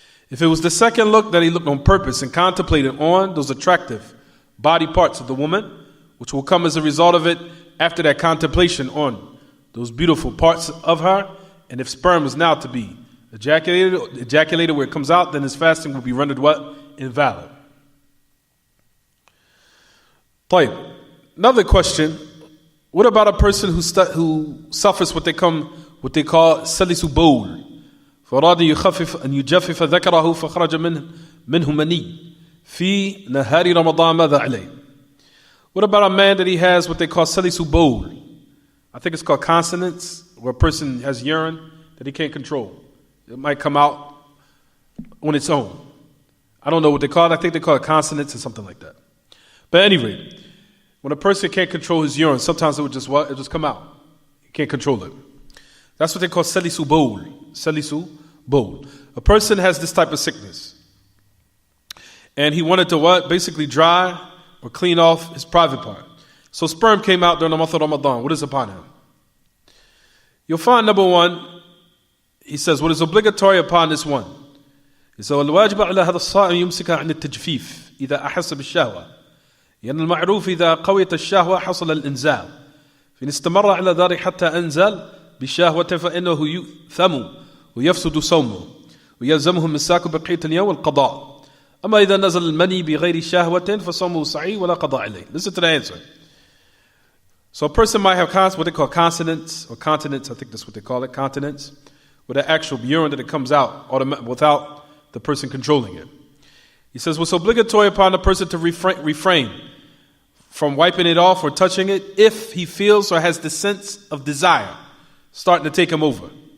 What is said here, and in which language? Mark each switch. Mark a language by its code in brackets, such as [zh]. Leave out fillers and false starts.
[en] If it was the second look that he looked on purpose and contemplated on those attractive body parts of the woman, which will come as a result of it after that contemplation on those beautiful parts of her, and if sperm was now to be ejaculated where it comes out, then his fasting will be rendered what? Invalid. [ar] طيب. [en] Another question. What about a person who suffers what they call salisu bowl? [ar] فأراد يخفف أن يجفف ذكره فخرج منه مني في نهار رمضان ماذا عليه? [en] What about a man that he has what they call salisu bowl? I think it's called continence, where a person has urine that he can't control. It might come out on its own. I don't know what they call it. I think they call it continence or something like that. But anyway, when a person can't control his urine, sometimes it would just what? It just come out. You can't control it. That's what they call salisu bowl. Salisu bowl. A person has this type of sickness. And he wanted to what? Basically dry or clean off his private part. So sperm came out during the month of Ramadan. What is upon him? You'll find number one, he says, what is obligatory upon this one? He says, [ar] الواجب على هذا الصائم يمسك عن التجفيف إذا أحس بالشهوة. لأن المعروف إذا قويت الشهوة حصل الإنزال. فإن استمر على ذلك حتى أنزل بشهوة فإنه يؤثم ويفسد صومه ويلزمه المساك بقية اليوم والقضاء. أما إذا نزل المني بغير شهوة فصومه صحيح ولا قضاء عليه. [en] Listen to the answer. So a person might have what they call continence, or continence, I think that's what they call it, continence, with the actual urine that it comes out without the person controlling it. He says, what's obligatory upon the person to refrain from wiping it off or touching it if he feels or has the sense of desire starting to take him over.